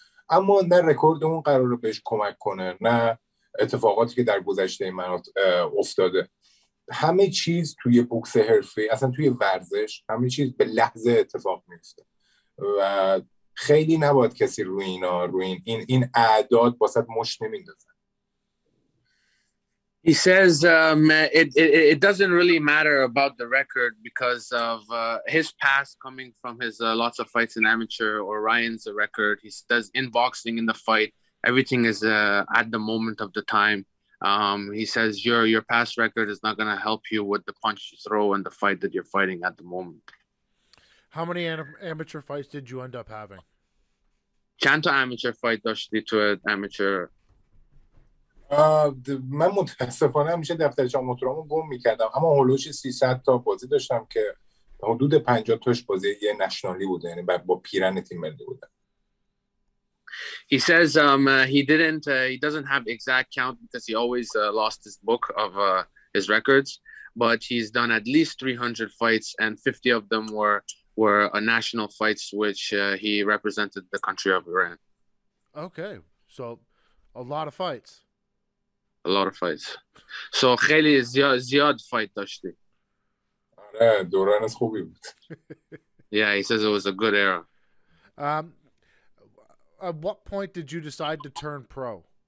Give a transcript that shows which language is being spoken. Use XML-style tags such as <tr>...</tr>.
<fa>اما نه رکورد اون قراره بهش کمک کنه، نه اتفاقاتی که در گذشته من افتاده. همه چیز توی بوکس حرفه‌ای، اصلا توی ورزش، همه چیز به لحظه اتفاق میفته و خیلی نباید کسی روی این اعداد واسط مشت نمیندازن.</fa> <en>He says it doesn't really matter about the record because of his past coming from his lots of fights in amateur or Ryan's record. He says in boxing, in the fight, everything is at the moment of the time. He says your past record is not going to help you with the punch you throw and the fight that you're fighting at the moment. How many amateur fights did you end up having?</en> <fa>چند تا</fa> <en>amateur fight</en> <fa>داشتی تو amateur؟ من متاسفانه همیشه دفترچه آماتورامو گم میکردم، اما هولوش 300 تا بازی داشتم که حدود 50 تاش بازی یه نشنالی بوده، یعنی با پیرن تیم ملی بوده.</fa> <en>He says he doesn't have exact count because he always lost his book of his records, but he's done at least 300 fights and 50 of them were national fights which he represented the country of Iran. Okay, so a lot of fights. A lot of fights. So</en> <fa>خیلی زیاد fight داشتی. آره دوران خوبی بود.</fa> <en>Yeah, he says it was a good era. At what point did you decide to turn pro?</en>